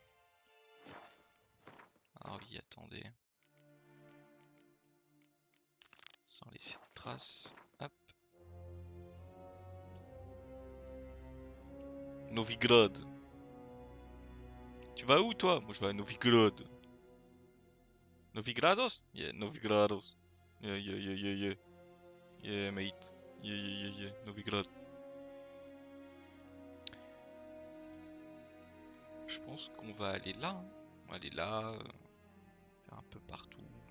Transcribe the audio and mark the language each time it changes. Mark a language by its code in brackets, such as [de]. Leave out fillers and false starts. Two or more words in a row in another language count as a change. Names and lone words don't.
[fr] Ah oui, attendez. Sans laisser de traces. Hop. Novigrad. Tu vas où toi? Moi je vais à Novigrad. Novigrados? [en] Yeah, Novigrados. Yeah, yeah, yeah, yeah, yeah. Yeah, mate. Yeah, yeah, yeah, yeah. [fr] Novigrad. Je pense qu'on va aller là. Hein. On va aller là. Faire un peu partout.